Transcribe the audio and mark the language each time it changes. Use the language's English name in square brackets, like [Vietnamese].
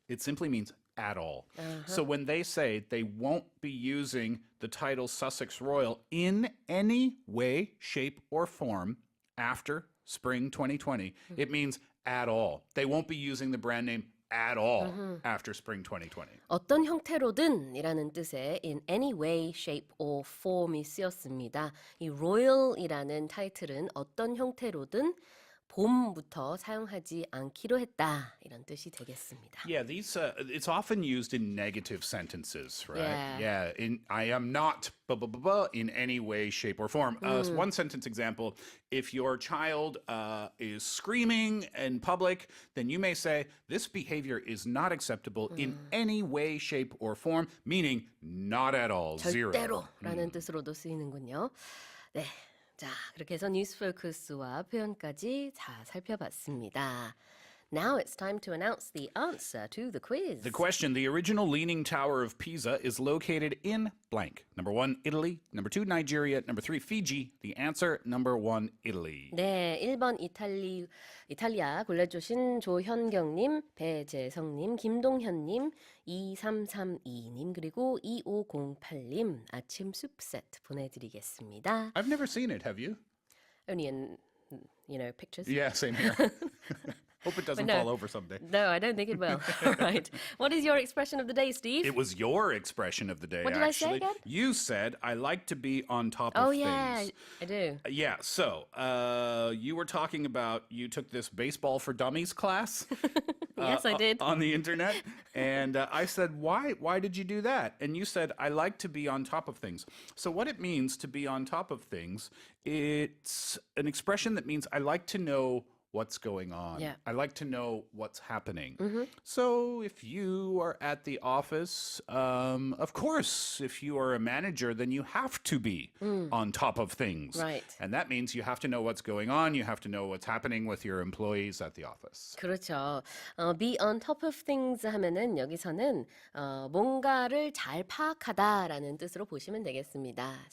[English] It simply means at all. So when they say they won't be using the title Sussex Royal in any way, shape, or form after spring 2020, it means at all. They won't be using the brand name at all after spring 2020. [Korean] 어떤 형태로든 이라는 뜻의 [English] in any way, shape or form [Korean] 이 쓰였습니다. 이 royal이라는 타이틀은 어떤 형태로든 봄부터 사용하지 않기로 했다 이런 뜻이 되겠습니다. [English] Yeah, these it's often used in negative sentences, right? Yeah. I am not blah, blah, blah, blah, in any way, shape, or form. One sentence example: if your child is screaming in public, then you may say this behavior is not acceptable in any way, shape, or form, meaning not at all, zero. [Korean] 절대로라는 뜻으로도 쓰이는군요. 네. 자, 그렇게 해서 뉴스 포커스와 표현까지 다 살펴봤습니다. [English] Now it's time to announce the answer to the quiz. The question, the original Leaning Tower of Pisa is located in blank. Number 1, Italy. Number 2, Nigeria. Number 3, Fiji. The answer, number 1, Italy. [Korean] 네, 1번 이탈리아 골라주신 조현경님, 배재성님, 김동현님, 2332님, 그리고 2508님 아침 숲 세트 보내드리겠습니다. [English] I've never seen it, have you? Only in, pictures. Yeah, same here. Hope it doesn't fall over someday. No, I don't think it will. All right. What is your expression of the day, Steve? It was your expression of the day, What did actually. I say again? You said, I like to be on top of things. Oh, yeah, I do. Yeah, so you were talking about you took this baseball for dummies class. Yes, I did. On the internet. And I said, why did you do that? And you said, I like to be on top of things. So what it means to be on top of things, it's an expression that means I like to know what's going on. Yeah. I like to know what's happening. So if you are at the office, of course, if you are a manager, then you have to be on top of things. Right. And that means you have to know what's going on. You have to know what's happening with your employees at the office. [Korean] 그렇죠. [English] Be on top of things [Korean] 하면은 여기서는 뭔가를 잘 파악하다라는 뜻으로 보시면 되겠습니다.